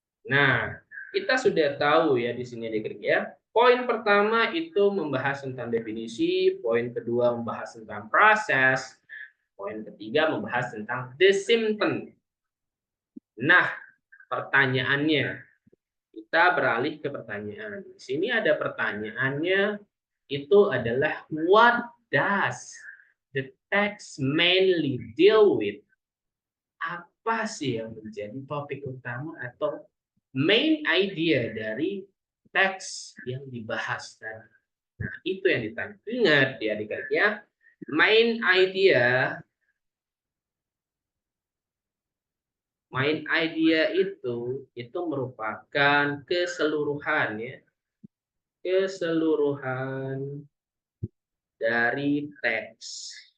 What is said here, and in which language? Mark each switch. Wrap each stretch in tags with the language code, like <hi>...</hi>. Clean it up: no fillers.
<id>Nah, kita sudah tahu ya di sini adik-adik ya. Poin pertama itu membahas tentang definisi, poin kedua membahas tentang proses, poin ketiga membahas tentang the symptom. Nah, pertanyaannya, kita beralih ke pertanyaan. Di sini ada pertanyaannya, itu adalah</id> <en>what does the text mainly deal with?</en> <id>Apa sih yang menjadi topik utama atau main idea dari teks yang dibahas tadi? Nah, itu yang ditanya. Ingat ya adik-adik ya, main idea itu merupakan keseluruhan ya, keseluruhan dari teks.</id>